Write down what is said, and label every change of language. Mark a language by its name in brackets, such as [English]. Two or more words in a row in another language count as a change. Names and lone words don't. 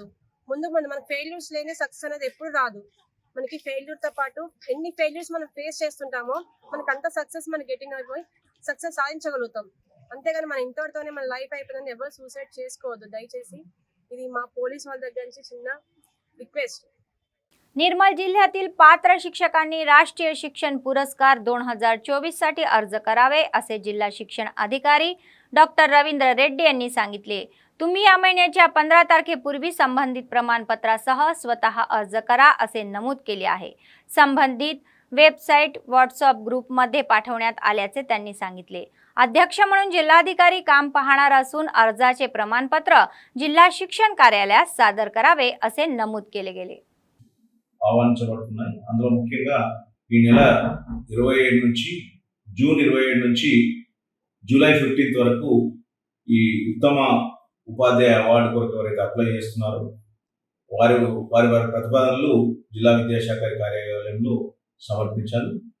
[Telugu] ముందు మనకి ఫెయిల్యూర్స్ లేని సక్సెస్ అనేది ఎప్పుడు రాదు. మనకి ఫెయిల్యూర్తో పాటు ఎన్ని ఫెయిల్యూర్స్ మనం ఫేస్ చేస్తుంటామో మనకు అంత సక్సెస్ మనం గెటింగ్ అయిపోయి సక్సెస్ సాధించగలుగుతాం. అంతేగాని మన ఇంతటితోనే మన లైఫ్ అయిపోయిందని ఎవరు సూసైడ్ చేసుకోవద్దు దయచేసి. ఇది మా పోలీస్ వాళ్ళ దగ్గర నుంచి చిన్న రిక్వెస్ట్. [Marathi] निर्मल जिल्ह्यातील पात्र शिक्षकांनी राष्ट्रीय शिक्षण पुरस्कार 2024 साठी अर्ज करावे असे जिल्हा शिक्षण अधिकारी डॉक्टर रवींद्र रेड्डी यांनी सांगितले. तुम्ही या महिन्याच्या 15 तारखेपूर्वी संबंधित प्रमाणपत्रासह स्वतः अर्ज करा असे नमूद केले आहे. संबंधित वेबसाईट व्हॉट्सअप ग्रुपमध्ये पाठवण्यात आल्याचे त्यांनी सांगितले. अध्यक्ष म्हणून जिल्हाधिकारी काम पाहणार असून अर्जाचे प्रमाणपत्र जिल्हा शिक्षण कार्यालयात सादर करावे असे नमूद केले गेले. [Telugu] ఆహ్వానించబడుతున్నాయి. అందులో ముఖ్యంగా ఈ నెల 27 నుంచి జూన్ 27 నుంచి జూలై 15 వరకు ఈ ఉత్తమ ఉపాధ్యాయ అవార్డు కొరకు ఎవరైతే అప్లై చేస్తున్నారో వారి ప్రతిపాదనలు జిల్లా విద్యాశాఖ కార్యాలయంలో సమర్పించాలి.